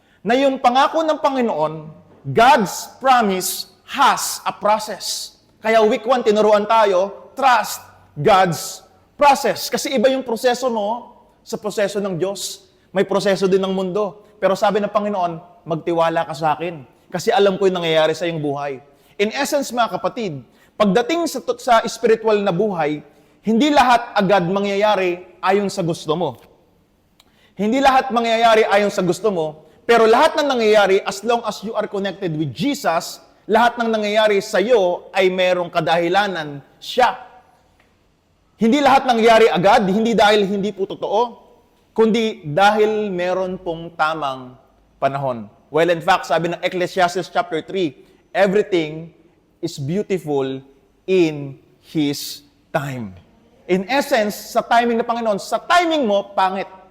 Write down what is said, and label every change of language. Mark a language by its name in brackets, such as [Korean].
[Filipino] Na yung pangako ng Panginoon, [English] God's promise has a process. [Filipino] Kaya week 1, tinuruan tayo, [English] trust God's process. [Filipino] Kasi iba yung proseso mo sa proseso ng Diyos. May proseso din ng mundo. Pero sabi ng Panginoon, magtiwala ka sa akin. Kasi alam ko yung nangyayari sa iyong buhay. In essence, mga kapatid, pagdating sa spiritual na buhay, hindi lahat agad mangyayari ayon sa gusto mo. Hindi lahat mangyayari ayon sa gusto mo, pero lahat ng nangyayari, [English] as long as you are connected with Jesus, [Filipino] lahat ng nangyayari sa iyo ay merong kadahilanan siya. Hindi lahat nangyayari agad, hindi dahil hindi po totoo, kundi dahil meron pong tamang panahon. Well, in fact, sabi ng Ecclesiastes chapter 3, [English] everything is beautiful in His time. [Filipino] In essence, sa timing ng Panginoon, sa timing mo, pangit.